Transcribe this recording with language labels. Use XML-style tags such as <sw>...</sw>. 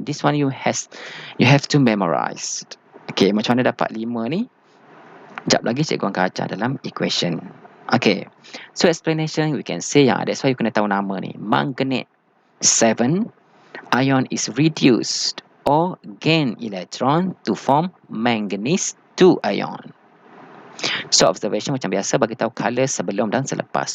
<en>This one you have to memorize.</en> <ms>Okay, macam mana dapat 5 ni? Sekejap lagi cikgu akan ajar dalam equation.</ms> <en>Okay, so explanation we can say that's why you</en> <ms>kena tahu nama ni.</ms> <en>Manganate 7 ion is reduced or gain electron to form manganese 2 ion.</en> <ms>So observation macam biasa, bagi tahu color sebelum dan selepas.</ms>